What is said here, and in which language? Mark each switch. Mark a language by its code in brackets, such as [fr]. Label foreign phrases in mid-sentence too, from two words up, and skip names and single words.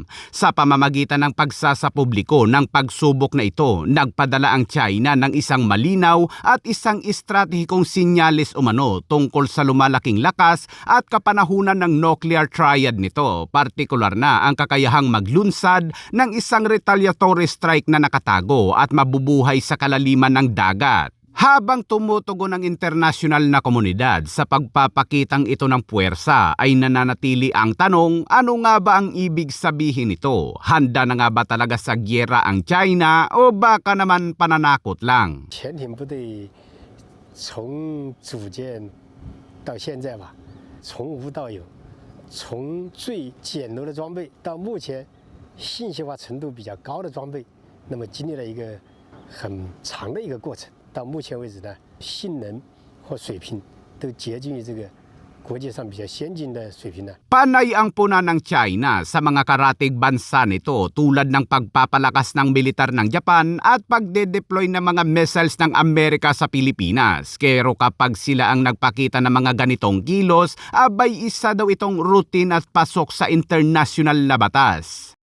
[tl] Sa pamamagitan ng pagsasapubliko ng pagsubok na ito, nagpadala ang China ng isang malinaw at isang estratehikong sinyales umano tungkol sa lumalaking lakas at kapanahunan ng [en] nuclear triad [tl] nito, partikular na ang kakayahang maglunsad ng isang [en] retaliatory strike [tl] na nakatago at mabubuhay sa kalaliman ng dagat. Habang tumutugon ang internasyonal na komunidad sa pagpapakitang ito ng puwersa, ay nananatili ang tanong, ano nga ba ang ibig sabihin nito? Handa na nga ba talaga sa gyera ang China o baka naman pananakot lang? [zh] 潜艇部队从组建到现在吧，从无到有，从最简陋的装备到目前信息化程度比较高的装备，那么经历了一个很长的一个过程。到目前为止呢，性能或水平都接近于这个国际上比较先进的水平呢。 [tl] Panay ang puna ng China sa mga karatig bansa nito tulad ng pagpapalakas ng militar ng Japan at pagde-deploy ng mga missiles ng Amerika sa Pilipinas. Pero kapag sila ang nagpakita ng mga ganitong kilos, abay isa daw itong routine at pasok sa international na batas.